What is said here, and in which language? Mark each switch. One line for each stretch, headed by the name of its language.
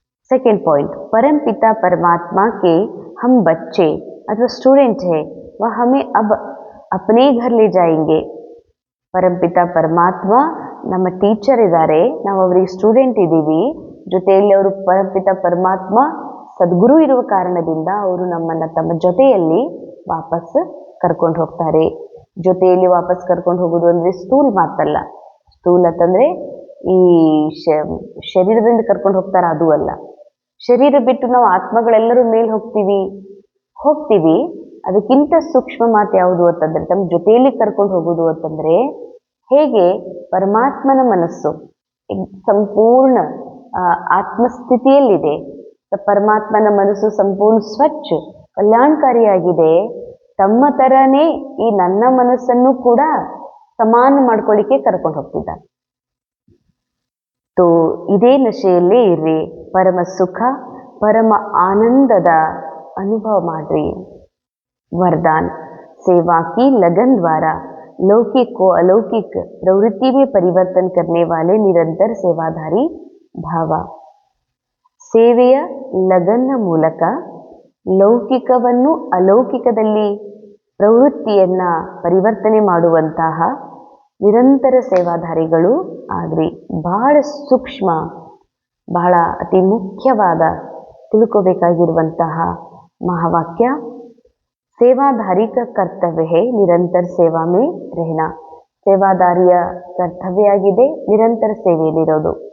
Hindi: Second point, परम पिता परमात्मा के हम बच्चे अथवा स्टूडेंट है, वह हमें अब अपने घर ले जाएंगे.
Kannada: ಪರಂಪಿತ ಪರಮಾತ್ಮ ನಮ್ಮ ಟೀಚರ್ ಇದ್ದಾರೆ, ನಾವು ಅವರಿಗೆ ಸ್ಟೂಡೆಂಟ್ ಇದ್ದೀವಿ. ಜೊತೆಯಲ್ಲಿ ಅವರು ಪರಂಪಿತ ಪರಮಾತ್ಮ ಸದ್ಗುರು ಇರುವ ಕಾರಣದಿಂದ ಅವರು ನಮ್ಮನ್ನ ತಮ್ಮ ಜೊತೆಯಲ್ಲಿ ವಾಪಸ್ ಕರ್ಕೊಂಡು ಹೋಗ್ತಾರೆ. ಜೊತೆಯಲ್ಲಿ ವಾಪಸ್ ಕರ್ಕೊಂಡು ಹೋಗೋದು ಅಂದ್ರೆ ಸ್ಥೂಲ್ ಮಾತಲ್ಲ. ಸ್ಥೂಲ್ ಅಂತಂದ್ರೆ ಈ ಶರೀರದಿಂದ ಕರ್ಕೊಂಡು ಹೋಗ್ತಾರ, ಅದು ಅಲ್ಲ. ಶರೀರ ಬಿಟ್ಟು ನಾವು ಆತ್ಮಗಳೆಲ್ಲರೂ ಮೇಲೆ ಹೋಗ್ತೀವಿ. ಅದಕ್ಕಿಂತ ಸೂಕ್ಷ್ಮ ಮಾತು ಯಾವುದು ಅಂತಂದ್ರೆ ತಮ್ಮ ಜೊತೆಯಲ್ಲಿ ಕರ್ಕೊಂಡು ಹೋಗುದು ಅಂತಂದ್ರೆ, ಹೇಗೆ ಪರಮಾತ್ಮನ ಮನಸ್ಸು ಸಂಪೂರ್ಣ ಆತ್ಮಸ್ಥಿತಿಯಲ್ಲಿದೆ, ಪರಮಾತ್ಮನ ಮನಸ್ಸು ಸಂಪೂರ್ಣ ಸ್ವಚ್ಛ ಕಲ್ಯಾಣಕಾರಿಯಾಗಿದೆ, ತಮ್ಮ ತರನೇ ಈ ನನ್ನ ಮನಸ್ಸನ್ನು ಕೂಡ ಸಮಾನ ಮಾಡ್ಕೊಳ್ಳಿಕ್ಕೆ ಕರ್ಕೊಂಡು ಹೋಗ್ತಿದ್ದಾರೆ. ಇದೇ ನಶೆಯಲ್ಲೇ ಇರ್ರಿ, ಪರಮ ಸುಖ ಪರಮ ಆನಂದದ ಅನುಭವ ಮಾಡ್ರಿ.
Hindi: वरदान, सेवा की लगन द्वारा लौकिक को अलौकिक प्रवृत्ति में परिवर्तन करने वाले निरंतर सेवाधारी भाव.
Kannada: ಸೇವೆಯ ಲಗನ್ನ ಮೂಲಕ ಲೌಕಿಕವನ್ನು ಅಲೌಕಿಕದಲ್ಲಿ ಪ್ರವೃತ್ತಿಯನ್ನ ಪರಿವರ್ತನೆ ಮಾಡುವಂತಹ ನಿರಂತರ ಸೇವಾಧಾರಿಗಳು ಆಗ್ರಿ. ಬಹಳ ಸೂಕ್ಷ್ಮ, ಬಹಳ ಅತಿ ಮುಖ್ಯವಾದ ತಿಳ್ಕೋಬೇಕಾಗಿರುವಂತಹ ಮಹಾವಾಕ್ಯ.
Hindi: सेवाधारी का कर्तव्य है निरंतर सेवा में रहना.
Kannada: ಸೇವಾದಾರಿಯ ಕರ್ತವ್ಯ ಆಗಿದೆ ನಿರಂತರ ಸೇವೆಯಲ್ಲಿರೋದು.